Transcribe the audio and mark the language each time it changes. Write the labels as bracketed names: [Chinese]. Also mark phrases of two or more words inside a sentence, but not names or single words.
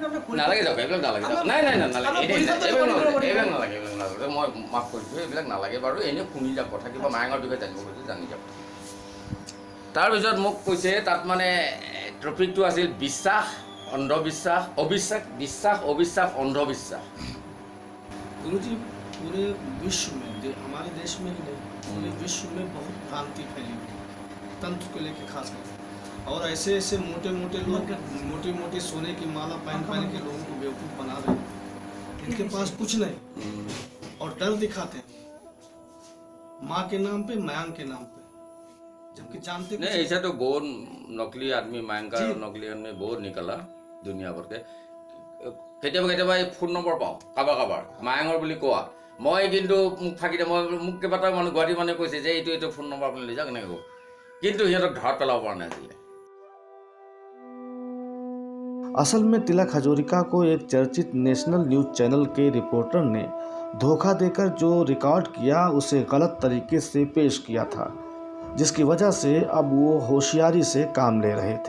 [Assamese] নালাগে যাওক, এইবিলাক নালাগে যাওক, নাই নাই নাই নালাগে, এইবিলাক নালাগে, এইবিলাক নালাগে, মই মাফ কৰিছোঁ, এইবিলাক নালাগে বাৰু, এনেই শুনি যাওক, কথা কিবা মায়ঙৰ বিষয়ে জানিব খুজিছোঁ জানি যাওক। তাৰপিছত মোক কৈছে তাত মানে টপিকটো আছিল বিশ্বাস অন্ধবিশ্বাস অবিশ্বাস, বিশ্বাস অবিশ্বাস অন্ধবিশ্বাस। [Hindi] गुरु जी पूरे विश्व में हमारे देश में ही नहीं पूरे विश्व में बहुत भ्रांति फैली हुई है तंत्र को लेकर खास करके, और ऐसे ऐसे मोटे मोटे लोग मोटी मोटी सोने की माला पहन के लोगों को बेवकूफ़ बना रहे हैं, इनके पास कुछ नहीं और डर दिखाते हैं माँ के नाम पे मयांक के नाम पे, जबकि जानते नहीं ऐसा तो बहुत नकली आदमी मयंक का नकली आदमी बहुत निकला दुनिया भर के। [Assamese] কেতিয়াবা কেতিয়াবা এই ফোন নম্বৰ পাওঁ কাৰোবাৰ কাৰোবাৰ মায়ঙৰ বুলি কোৱা, মই কিন্তু মোক ফাঁকি দিয়ে, মই মোক কেইবাটাও মানুহ গুৱাহাটী মানুহে কৈছে যে এইটো ফোন নম্বৰ আপুনি লৈ যাওক এনেকৈ কওঁ, কিন্তু সিহঁতক ধৰাত পেলাব পৰা নাই আজিলৈ। [Hindi] असल में तिलक हजारिका को एक चर्चित नेशनल न्यूज़ चैनल के रिपोर्टर ने धोखा देकर जो रिकॉर्ड किया उसे गलत तरीके से पेश किया था, जिसकी वजह से अब वो होशियारी से काम ले रहे थे।